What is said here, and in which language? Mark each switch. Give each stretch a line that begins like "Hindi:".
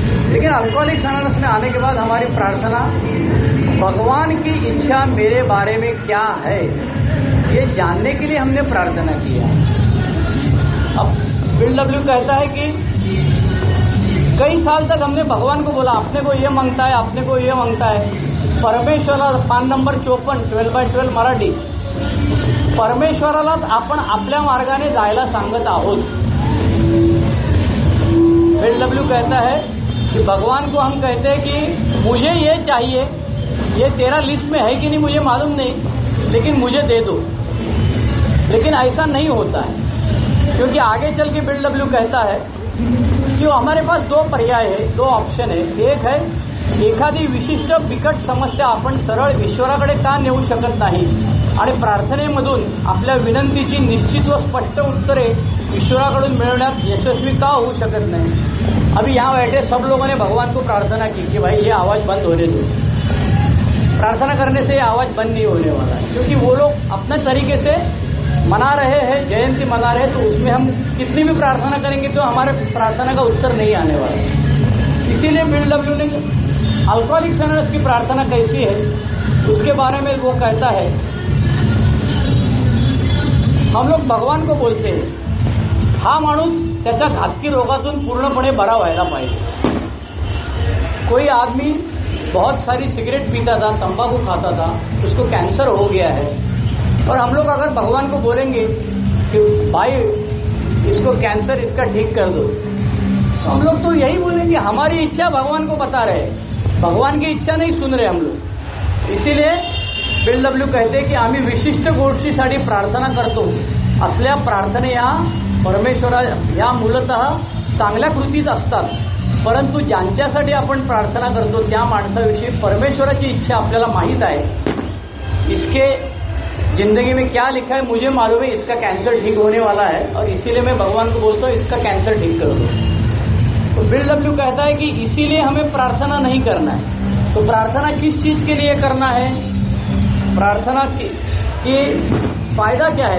Hindi: लेकिन alcoholics anonymous में आने के बाद हमारी प्रार्थना भगवान की इच्छा मेरे बारे में क्या है ये जानने के लिए हमने प्रार्थना किया। अब बिल डब्ल्यू कहता है कि कई साल तक हमने भगवान को बोला, अपने को ये मांगता है, अपने को ये मांगता है।
Marathi: परमेश्वरा पान नंबर 54 12/12 मराठी, परमेश्वरालाच आपण आपल्या मार्गाने जायला सांगत आहोत।
Hindi: बिल डब्ल्यू कहता है कि भगवान को हम कहते हैं कि मुझे ये चाहिए, ये तेरा लिस्ट में है कि नहीं मुझे मालूम नहीं, लेकिन मुझे दे दो। लेकिन ऐसा नहीं होता है, क्योंकि आगे चल के बिल डब्ल्यू कहता है कि हमारे पास 2 पर्याय है, 2 ऑप्शन है।
Marathi: एक है एखादी विशिष्ट बिकट समस्या आपण सरळ ईश्वराकडे का नेऊ शकत नाही आणि प्रार्थनेमधून आपल्या विनंतीची निश्चित व स्पष्ट उत्तरे ईश्वराकडून मिळवण्यात यशस्वी का होऊ शकत नहीं।
Hindi: अभी यहाँ बैठे सब लोगों ने भगवान को प्रार्थना की कि भाई ये आवाज़ बंद होने दो। प्रार्थना करने से ये आवाज़ बंद नहीं होने वाला है, क्योंकि वो लोग अपने तरीके से मना रहे हैं, जयंती मना रहे हैं, तो उसमें हम कितनी भी प्रार्थना करेंगे तो हमारे प्रार्थना का उत्तर नहीं आने वाला। इसीलिए बिल डब्ल्यू ने अल्कोहलिक्स एनोनिमस की प्रार्थना कैसी है उसके बारे में वो कहता है, हम लोग भगवान को बोलते हैं
Marathi: हा माणूस त्याच्या घातकी रोगातून पूर्णपणे बरा व्हायला पाहिजे।
Hindi: कोई आदमी बहुत सारी सिगरेट पीता था, तंबाकू खाता था, उसको कैंसर हो गया है, और हम लोग अगर भगवान को बोलेंगे कि भाई इसको कैंसर इसका ठीक कर दो, तो हम लोग तो यही बोलेंगे, हमारी इच्छा भगवान को बता रहे, भगवान की इच्छा नहीं सुन रहे हम लोग। इसीलिए बिल डब्ल्यू कहते कि
Marathi: आम्ही विशिष्ट गोष्टीसाठी प्रार्थना करतो, असल्या प्रार्थना या परमेश्वरा या मूलतः चांगल्या कृतीच असतात, परंतु ज्यांच्यासाठी आपण प्रार्थना करतो त्या माणसाविषयी परमेश्वराची इच्छा आपल्याला माहीत आहे।
Hindi: इसके जिंदगी में क्या लिखा है मुझे मालूम है, इसका कैंसर ठीक होने वाला है और इसीलिए मैं भगवान को बोलता हूँ इसका कैंसर ठीक कर दो। तो बिल डब्ल्यू कहता है कि इसीलिए हमें प्रार्थना नहीं करना है। तो प्रार्थना किस चीज़ के लिए करना है, प्रार्थना की फ़ायदा क्या है।